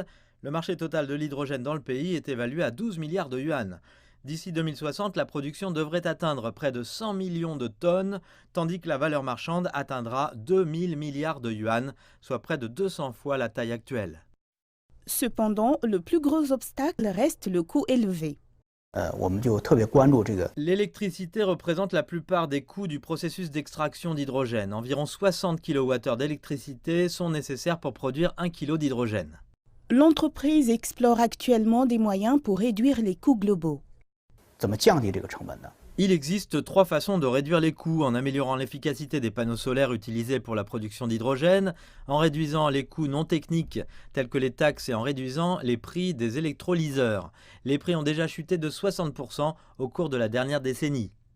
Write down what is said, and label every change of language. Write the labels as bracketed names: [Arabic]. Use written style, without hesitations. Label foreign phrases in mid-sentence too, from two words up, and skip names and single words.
[French] Le marché total de l'hydrogène dans le pays est évalué à 12 milliards de yuan. D'ici 2060, la production devrait atteindre près de 100 millions de tonnes, tandis que la valeur marchande atteindra 2000 milliards de yuan, soit près de 200 fois la taille actuelle. Cependant, le plus gros obstacle reste le coût élevé. [Chinese] 我们就特别关注这个 [French] L'électricité représente la plupart des coûts du processus d'extraction d'hydrogène. Environ 60 kWh d'électricité sont nécessaires pour produire 1 kg d'hydrogène. L'entreprise explore actuellement des moyens pour réduire les coûts globaux. [Chinese] 怎么降低这个成本呢？ [French] Il existe 3 façons de réduire les coûts: en améliorant l'efficacité des panneaux solaires utilisés pour la production d'hydrogène, en réduisant les coûts non techniques tels que les taxes et en réduisant les prix des électrolyseurs. Les prix ont déjà chuté de 60% au cours de la dernière décennie.